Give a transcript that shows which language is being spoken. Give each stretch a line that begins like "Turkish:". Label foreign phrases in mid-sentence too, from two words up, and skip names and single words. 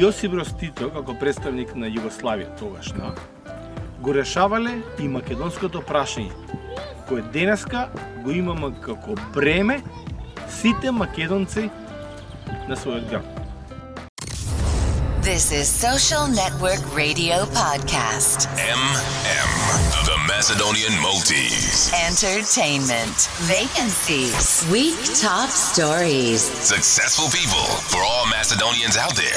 Macedonian: Јосип Броз Тито како представник на Југославија тогашна го решавале и македонското прашање, кое денеска го имаме како бреме сите македонци на својот град.
English: This is Social Network Radio Podcast. The Macedonian Maltese. Entertainment. Vacancies. Week top stories. Successful people for all Macedonians out there.